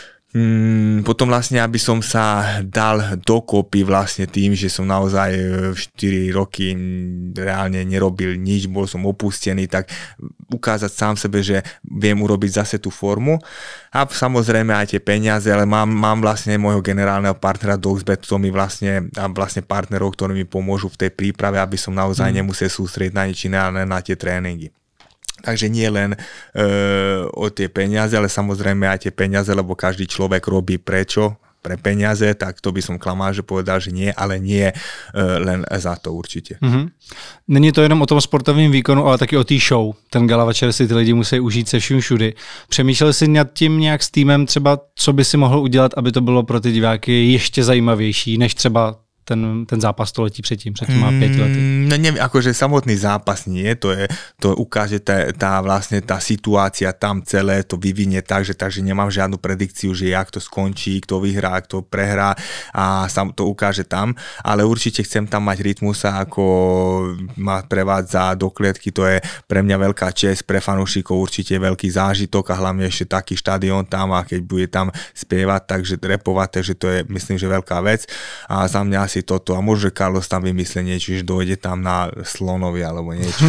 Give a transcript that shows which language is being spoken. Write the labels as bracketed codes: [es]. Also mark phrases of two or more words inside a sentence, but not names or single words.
[sk] Potom vlastne, aby som sa dal dokopy vlastne tým, že som naozaj 4 roky reálne nerobil nič, bol som opustený, tak ukázať sám sebe, že viem urobiť zase tú formu a samozrejme aj tie peniaze, ale mám vlastne môjho generálneho partnera Doxbet, to mi vlastne partnerov, ktorí mi pomôžu v tej príprave, aby som naozaj nemusel sústrediť na nič iné, ale na tie tréningy. Takže nie len o tie peniaze, ale samozrejme aj tie peniaze, lebo každý človek robí prečo? Pre peniaze, tak to by som klamal, že povedal, že nie, ale nie len za to určitě. [cs] Není to jenom o tom sportovním výkonu, ale taky o té show. Ten gala večer si ty lidi musí užít se vším všudy. Přemýšlel jsi nad tím nějak s týmem třeba, co by si mohl udělat, aby to bylo pro ty diváky ještě zajímavější, než třeba ten zápas století před těma 5 lety? [sk] No neviem, akože samotný zápas nie, to ukáže vlastne tá situácia tam celé, to vyvinie takže nemám žiadnu predikciu, že jak to skončí, kto vyhrá, kto prehrá a sam to ukáže tam, ale určite chcem tam mať Rytmusa, ako ma prevádza do klietky, to je pre mňa veľká česť, pre fanúšikov určite veľký zážitok a hlavne ešte taký štadión tam a keď bude tam spievať, takže repovať, takže to je myslím, že veľká vec a za mňa asi toto a môže Carlos tam vymyslieť niečo, že dojde tam na slonovi alebo niečo.